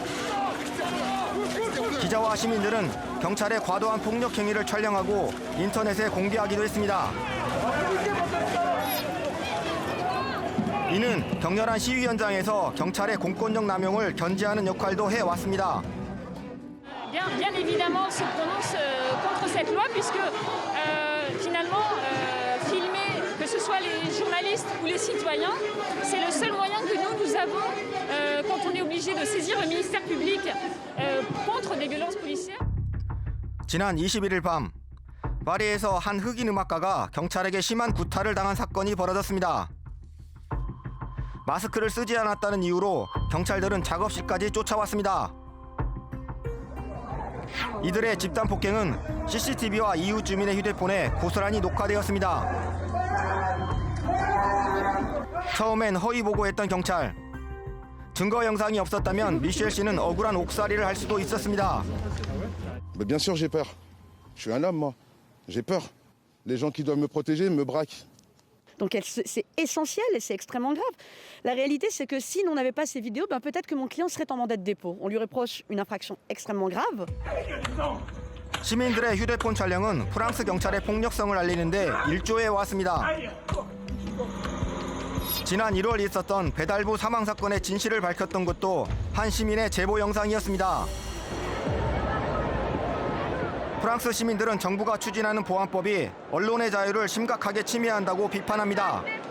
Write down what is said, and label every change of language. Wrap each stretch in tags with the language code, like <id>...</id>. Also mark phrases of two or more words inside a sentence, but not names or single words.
<ko>기자와 시민들은 경찰의 과도한 폭력 행위를 촬영하고 인터넷에 공개하기도 했습니다. 이는 격렬한 시위 현장에서 경찰의 공권력 남용을 견제하는 역할도 해왔습니다.</ko> <fr>Bien évidemment se prononce contre cette loi puisque finalement filmer que ce soit les journalistes ou les citoyens, c'est le seul moyen que nous avons quand on est obligé de saisir le ministère public contre des violences policières.</fr> <ko>지난 21일 밤 파리에서 한 흑인 음악가가 경찰에게 심한 구타를 당한 사건이 벌어졌습니다. 마스크를 쓰지 않았다는 이유로 경찰들은 작업실까지 쫓아왔습니다. 이들의 집단 폭행은 CCTV와 이웃 주민의 휴대폰에 고스란히 녹화되었습니다. 처음엔 허위 보고했던 경찰. 증거 영상이 없었다면 미셸 씨는 억울한 옥살이를 할 수도 있었습니다.</ko> <fr>Mais bien sûr, j'ai peur. Je suis un homme, moi. J'ai peur. Les gens qui doivent me protéger me braquent. Donc c'est essentiel et c'est extrêmement grave. La réalité, c'est que si on n'avait pas ces vidéos, peut-être que mon client serait en mandat de dépôt. On lui reproche une infraction extrêmement grave.</fr> <ko>시민들의 휴대폰 촬영은 프랑스 경찰의 폭력성을 알리는데 일조해 왔습니다. 지난 1월 있었던 배달부 사망 사건의 진실을 밝혔던 것도 한 시민의 제보 영상이었습니다. 프랑스 시민들은 정부가 추진하는 보안법이 언론의 자유를 심각하게 침해한다고 비판합니다.</ko>